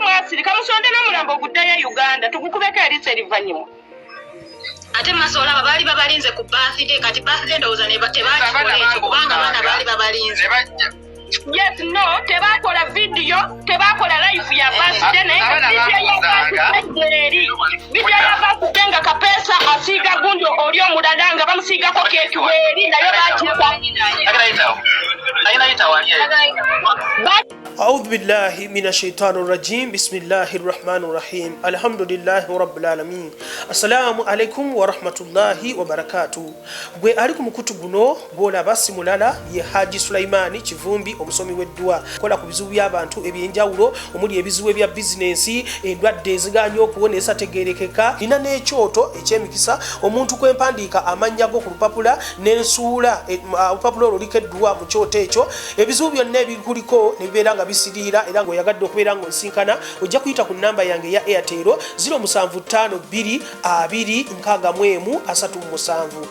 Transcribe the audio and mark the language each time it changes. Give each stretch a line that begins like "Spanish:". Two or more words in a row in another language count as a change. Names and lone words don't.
Ganda: mwasirika musonde n'omulambo guddayo Uganda tugukubeko erisa erivanyuma ate maso olaba baali babalinze ku birthday kati birthday ndowooza tebakikola ekyo kubanga abaana baali babalinze
English: yes no
Ganda: tebakola vidiyo tebakola live ya birthday naye vidiyo ya birthday nga Kapeesa asiiga gundi oli omulala nga bamusiigako keeki weeri nayo bakisa
Arabic: أعوذ بالله من الشيطان الرجيم بسم الله الرحمن الرحيم الحمد لله رب العالمين السلام عليكم ورحمة الله وبركاته
Ganda: bwe ali ku mukutu guno bola basi mulala ye Haji Sulaimani Kivumbi omusomi w'eddwa kola ku bizibu by'abantu ebyenjawulo omuli ebizibu ebya bizinensi endwadde eziganya okuwonesa tegerekeka nina n'ekyoto ekyemikisa omuntu kwempandiika amannya go ku lupapula n'ensuula olupapula olwo luliko eddwa mu kyoto ekyo ebizibu byonna ebikuliko ne bibeera nga bisiriira era ng'oyagadde okubeera ng'onsinkana ojja kuyita ku nnamba yange ya Airtel 07522 20 67.